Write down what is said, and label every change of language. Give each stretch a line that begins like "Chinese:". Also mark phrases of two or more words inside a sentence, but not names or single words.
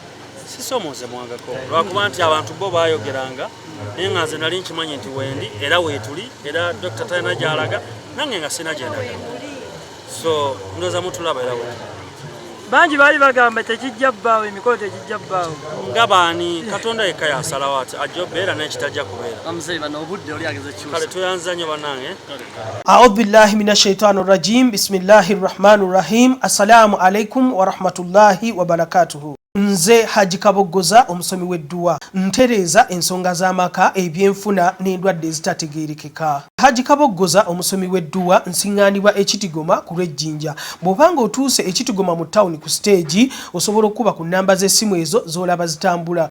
Ganda: Sisoomoze mwangako lwakuba nti abantu bo baayogeranga naye nga nze nali nkimanyi nti wendi era weetuli era dokita talina gy'alaga nange nga sina gyendaga. So ndowooza mutulaba era wetu. Bangi baali bagamba tekijja bbaawo, emikolo tekijja bbaawo. Nga baani Katonda yekka yasalawo ati ajja obeera n'ekitajja kubeera. Kale tuyanza nnyo bannange.
Arabic: أعوذ بالله من الشيطان الرجيم. بسم الله الرحمن الرحيم. السلام عليكم ورحمة الله وبركاته.
Ganda: Nze Haji Kaboggoza omusomi w'edduwa ntereeza ensonga z'amaka ebyenfuna n'endwadde ezitategeerekeka. Haji Kaboggoza omusomi w'edduwa nsiŋŋaanibwa ekitigoma ku lw'ejjinja. Bw'obanga otuuse ekitigoma mu ttawuni ku siteegi osobola okuba ku nnamba z'essimu ezo z'olaba zitambula.